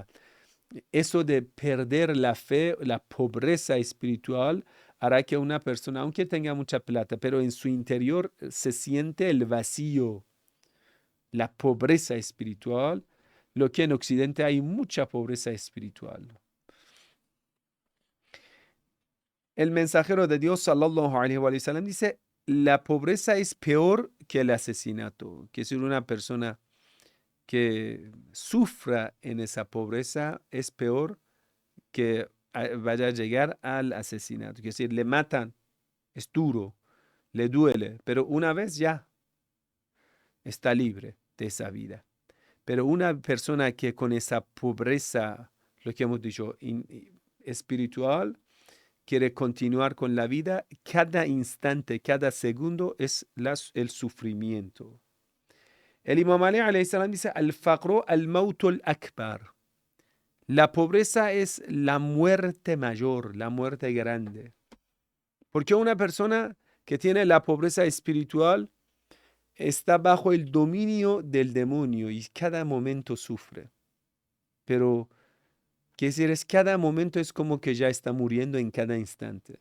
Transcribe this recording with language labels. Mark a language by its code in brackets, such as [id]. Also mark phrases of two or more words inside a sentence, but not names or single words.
[es] Eso de perder la fe, la pobreza espiritual, hará que una persona, aunque tenga mucha plata, pero en su interior se siente el vacío, la pobreza espiritual, lo que en Occidente hay mucha pobreza espiritual. El mensajero de Dios, [ar] صلى الله عليه وسلم, [es] dice: la pobreza es peor que el asesinato. Que si una persona que sufra en esa pobreza es peor que vaya a llegar al asesinato. Es decir, le matan, es duro, le duele, pero una vez ya está libre de esa vida. Pero una persona que con esa pobreza, lo que hemos dicho, espiritual, quiere continuar con la vida, cada instante, cada segundo es el sufrimiento. El Imam Ali [ar] عليه السلام [es] dice: [ar] الفقر الموت الأكبر. [es] La pobreza es la muerte mayor, la muerte grande. Porque una persona que tiene la pobreza espiritual está bajo el dominio del demonio y cada momento sufre. Pero, quiere decir, cada momento es como que ya está muriendo en cada instante.